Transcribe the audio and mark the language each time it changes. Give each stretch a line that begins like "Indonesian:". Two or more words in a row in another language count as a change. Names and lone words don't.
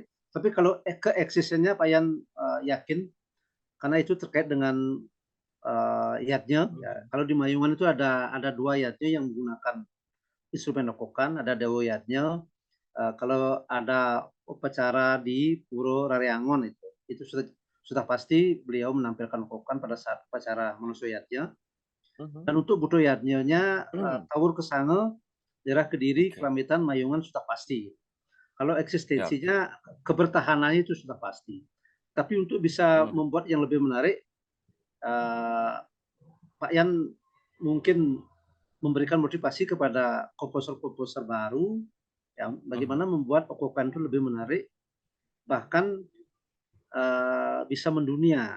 Indonesian: Tapi kalau keeksistennya Pak Yan yakin, karena itu terkait dengan yatnya. Kalau di Mayungan itu ada 2 yatnya yang menggunakan instrumen okokan, ada Dewa yatnya. Kalau ada upacara di Puro Rariangon itu sudah pasti beliau menampilkan okokan pada saat upacara Manuso yatnya. Dan untuk Budo yatnya Tawur Kesange, daerah Kediri, Keramitan, Mayungan sudah pasti. Kalau eksistensinya, kebertahanannya itu sudah pasti. Tapi untuk bisa membuat yang lebih menarik, Pak Yan mungkin memberikan motivasi kepada komposer-komposer baru, yang bagaimana membuat okokan itu lebih menarik, bahkan bisa mendunia.